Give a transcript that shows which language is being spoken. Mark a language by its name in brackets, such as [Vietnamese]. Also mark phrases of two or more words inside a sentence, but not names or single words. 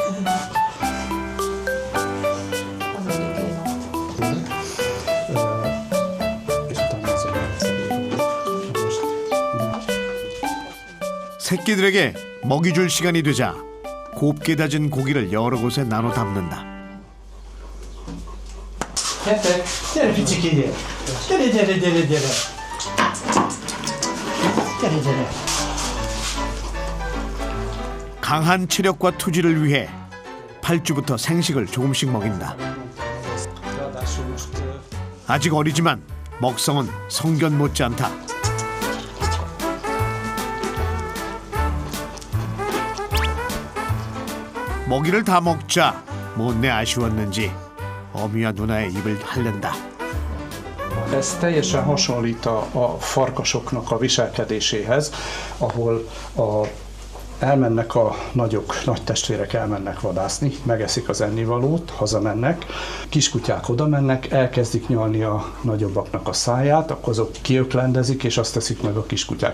[Korean] 새끼들에게 먹이 줄 시간이 되자 곱게 다진 고기를 여러 곳에 나눠 담는다. [Hungarian] Gyere, piciki, gyere! Gyere! [Korean] 강한 체력과 투지를 위해 8주부터 생식을 조금씩 먹인다. 아직 어리지만 먹성은 성견 못지않다. 먹이를 다 먹자 못내 아쉬웠는지 어미와 누나의 입을 핥는다. [Hungarian] Ez teljesen hasonlít a farkasoknak a viselkedéséhez, ahol elmennek a nagy testvérek elmennek vadászni, megeszik az ennivalót, hazamennek, kiskutyák oda mennek, elkezdik nyalni a nagyobbaknak a száját, akkor azok kiöklendezik, és azt teszik meg a kiskutyák.